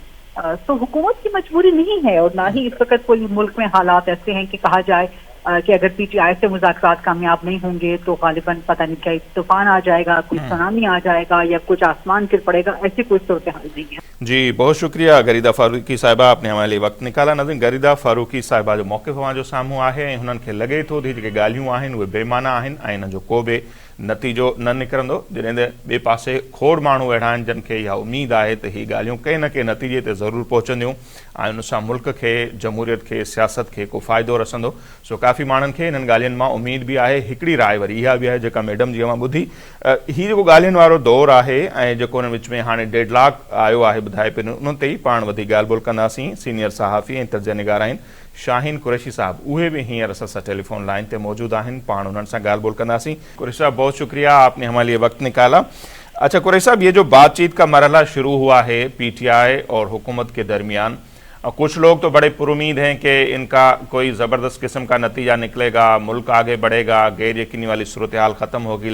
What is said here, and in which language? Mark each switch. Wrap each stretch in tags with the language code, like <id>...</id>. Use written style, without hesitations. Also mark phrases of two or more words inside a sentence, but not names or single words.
<ur>تو حکومت کی مجبوری نہیں ہے اور نہ ہی اس وقت کوئی ملک میں حالات ایسے ہیں کہ کہا جائے کہ اگر پی ٹی آئی سے مذاکرات کامیاب نہیں ہوں گے تو غالباً پتہ نہیں کیا طوفان آ جائے گا, کوئی سونامی آ جائے گا یا کچھ آسمان گر پڑے گا, ایسی کوئی صورتحال نہیں ہے. جی بہت شکریہ غریدہ فاروقی صاحبہ, آپ نے ہمارے لیے وقت نکالا.</ur> <sd>ناظرین, غریدہ فاروقی صاحبہ جو موقف وہاں جو ساموں आहे हुननि खे लॻे थो जेके ॻाल्हियूं आहिनि उहे बेमाना आहिनि ऐं हिन जो को बि नतीजो न निकिरंदो. जॾहिं ॿिए पासे खोड़ माण्हू अहिड़ा आहिनि जिन खे इहा उमेद आहे त हीअ ॻाल्हियूं कंहिं न कंहिं नतीजे ते ज़रूरु पहुचंदियूं ऐं उन सां मुल्क खे, जमहूरियत खे, सियासत खे को फ़ाइदो रसंदो. सो काफ़ी माण्हुनि खे इन्हनि ॻाल्हियुनि मां उमेद बि आहे. हिकिड़ी राय वरी इहा बि आहे जेका मैडम जी मां ॿुधी, हीउ जेको ॻाल्हियुनि वारो दौरु आहे ऐं जेको हुन विच में हाणे डेडलॉक आयो आहे ॿुधाए पियो, उन ते ई पाण वधीक ॻाल्हि ॿोल कंदासीं. सीनियर सहाफ़ी ऐं तर्जुमे निगार आहिनि शाहीन कुरैशी साहब, उहे भी हींअर असां सां टेलीफोन लाइन ते मौजूद आहिनि, पाण उन्हनि सां ॻाल्हि ॿोल कंदासीं.</sd> <ur>قریشی صاحب بہت شکریہ، آپ نے ہمارے لیے وقت نکالا۔ اچھا قریشی صاحب، یہ جو بات چیت کا مرحلہ شروع ہوا ہے پی ٹی آئی اور حکومت کے درمیان، کچھ لوگ تو بڑے پرامید ہیں کہ ان کا کوئی زبردست قسم کا نتیجہ نکلے گا، ملک آگے بڑھے گا، غیر یقینی والی صورتحال ختم ہوگی.</ur>